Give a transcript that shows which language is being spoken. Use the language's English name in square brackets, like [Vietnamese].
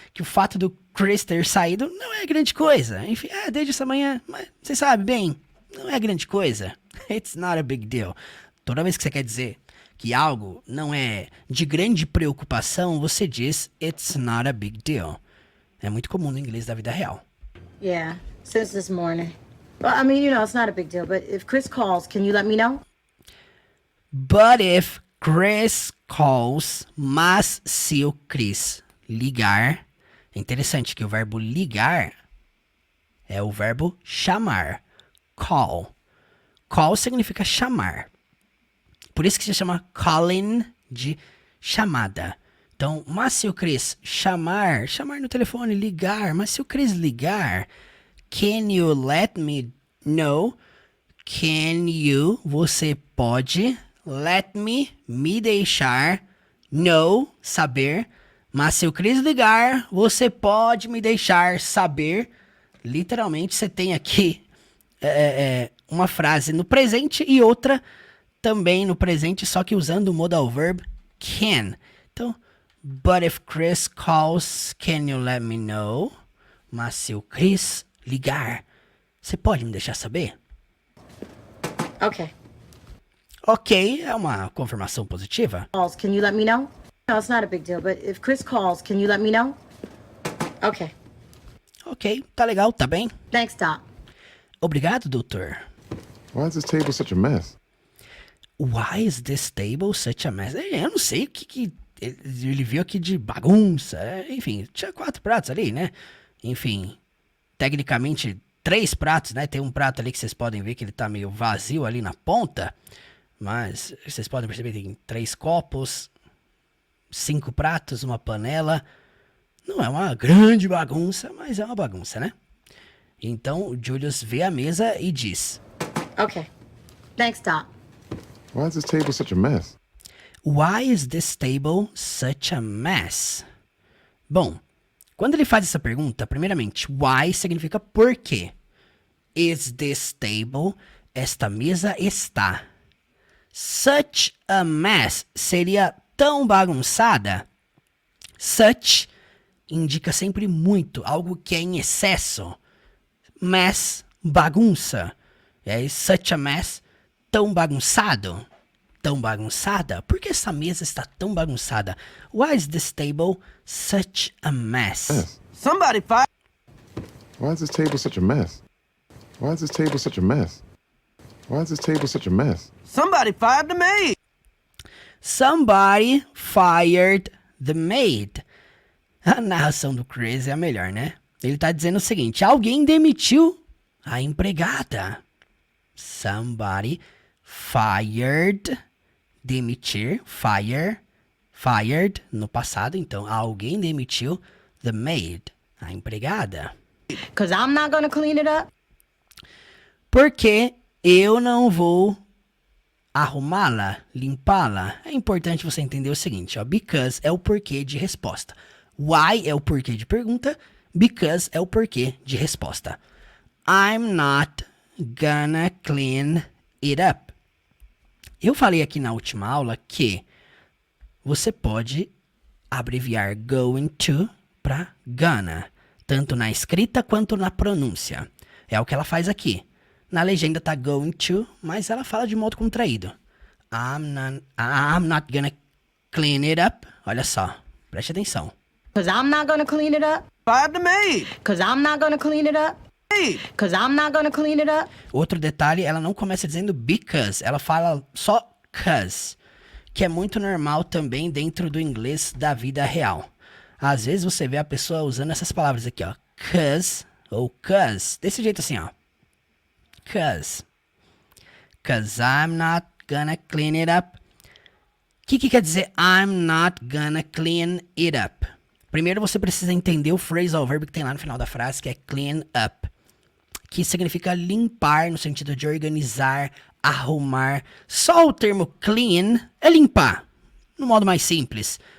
[Portuguese] Que o fato do Chris ter saído não é grande coisa. Enfim, desde essa manhã, mas você sabe bem, não é grande coisa. [English] It's not a big deal. [Portuguese] Toda vez que você quer dizer que algo não é de grande preocupação, você diz [English] it's not a big deal. [Portuguese] É muito comum no inglês da vida real. [English] Yeah, since this morning. Well, I mean, it's not a big deal, but if Chris calls, can you let me know? But if Chris calls, [Portuguese] mas se o Chris ligar, é interessante que o verbo ligar é o verbo chamar. Call. Call significa chamar. Por isso que se chama calling de chamada. Então, mas se o Chris chamar no telefone, ligar, mas se o Chris ligar, [English] can you let me know? Can you, [Portuguese] você pode, [English] let me deixar, know, saber. [Portuguese] Mas se o Chris ligar, você pode me deixar saber. Literalmente, você tem aqui uma frase no presente e outra também no presente, só que usando o modal verb can. Então, [English] but if Chris calls, can you let me know? [Portuguese] Mas se o Chris ligar, você pode me deixar saber? [English] Okay. [Portuguese] Ok, é uma confirmação positiva. [English] Calls, can you let me know? No, it's not a big deal, but if Chris calls, can you let me know? Okay. [Portuguese] Ok, tá legal, tá bem? [English] Thanks, Doc. [Portuguese] Obrigado, doutor. [English] Why is this table such a mess? Why is this table such a mess? [Portuguese] Eu não sei o que ele viu aqui de bagunça. Enfim, tinha 4 pratos ali, né? Enfim, tecnicamente 3 pratos, né? Tem um prato ali que vocês podem ver que ele tá meio vazio ali na ponta. Mas vocês podem perceber que tem 3 copos, 5 pratos, uma panela. Não é uma grande bagunça, mas é uma bagunça, né? Então o Julius vê a mesa e diz: [English] Okay. Thanks, Doc. Why is this table such a mess? Why is this table such a mess? [Portuguese] Bom, quando ele faz essa pergunta, primeiramente, why significa por quê. [English] Is this table? [Portuguese] Esta mesa está. [English] Such a mess [Portuguese] seria tão bagunçada. Such indica sempre muito, algo que é em excesso. Mess, bagunça. E aí, [English] such a mess, [Portuguese] tão bagunçado. Tão bagunçada? Por que essa mesa está tão bagunçada? [English] Why is this table such a mess? Somebody fired. Why is this table such a mess? Why is this table such a mess? Why is this table such a mess? Somebody fired the maid. Somebody fired the maid. [Portuguese] A narração do Chris é a melhor, né? Ele tá dizendo o seguinte: alguém demitiu a empregada. [English] Somebody fired, [Portuguese] demitir, fired no passado. Então, alguém demitiu [English] the maid, [Portuguese] a empregada. [English] Because I'm not going to clean it up. [Portuguese] Porque eu não vou arrumá-la, limpá-la. É importante você entender o seguinte, ó. Because é o porquê de resposta. Why é o porquê de pergunta. Because é o porquê de resposta. [English] I'm not gonna clean it up. [Portuguese] Eu falei aqui na última aula que você pode abreviar going to para gonna, tanto na escrita quanto na pronúncia. É o que ela faz aqui. Na legenda tá going to, mas ela fala de modo contraído. [English] I'm not gonna clean it up. [Portuguese] Olha só, preste atenção. [English] Because I'm not going to clean it up. Fired the maid. Because I'm not going to clean it up. Because I'm not going to clean it up. [Portuguese] Outro detalhe, ela não começa dizendo because, ela fala só cause, que é muito normal também dentro do inglês da vida real. Às vezes você vê a pessoa usando essas palavras aqui, ó. Cause ou cause. Desse jeito assim, ó. Cause. [English] Cause I'm not gonna clean it up. [Portuguese] O que quer dizer [English] I'm not gonna clean it up? [Portuguese] Primeiro você precisa entender o phrasal verb que tem lá no final da frase, que é clean up. Que significa limpar, no sentido de organizar, arrumar. Só o termo clean é limpar, no modo mais simples.